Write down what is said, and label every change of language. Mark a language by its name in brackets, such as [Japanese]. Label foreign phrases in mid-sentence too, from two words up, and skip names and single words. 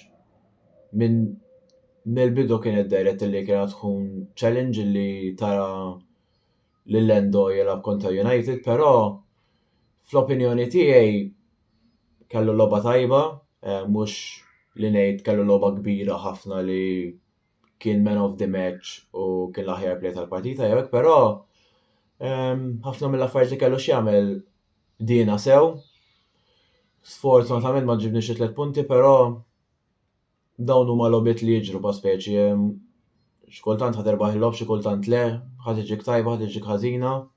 [Maltese] mill-bidu kienet dejret li kienet tkun challenge li tara lil Endo jilgħab kontra United, però fl-opinjoni tiegħi kellu logħba tajba, mhux li ngħid kellu logħba kbira ħafna li kien [English] man of the match [Maltese] u kien l-aħjar play tal-partita jew hekk, però ħafna mill-affarijiet li kellu x'jagħmel dina sew. Sfortunatament ma ġibniex 3 punti, però dawn huma logħbiet li jiġru pa' speċi x'kultant ħadd irbaħ il-logħob, xi kultant le, ħadd tiġik tajba, ħadd tiġik ħażina.